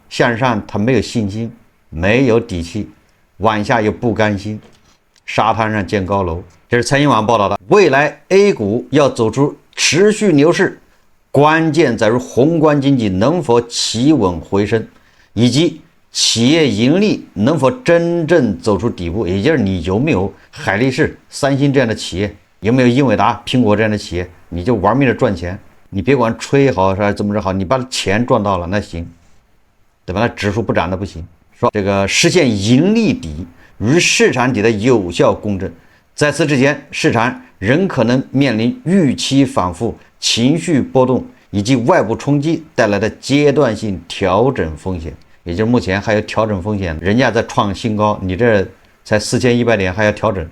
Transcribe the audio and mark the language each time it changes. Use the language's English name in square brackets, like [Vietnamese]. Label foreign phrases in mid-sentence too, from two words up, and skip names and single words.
[Chinese] 向上他沒有信心，沒有底氣，往下又不甘心，沙灘上建高樓。這是財新網報道的。未來 A 股要走出持續牛市，關鍵在於宏觀經濟能否企穩回升，以及企業盈利能否真正走出底部，也就是你有没有海力士、三星这样的企業，有没有英伟達、苹果这样的企業，你就玩命的赚钱，你别管吹好还是怎么着好，你把钱賺到了那行，對吧？那指數不漲的不行。說這個實現盈利底與市場底的有效共振，在此之前，市場仍可能面臨預期反覆、情緒波動以及外部衝擊帶來的階段性調整風險，也就是目前還有調整風險，人家在創新高，你這才4100點還要調整。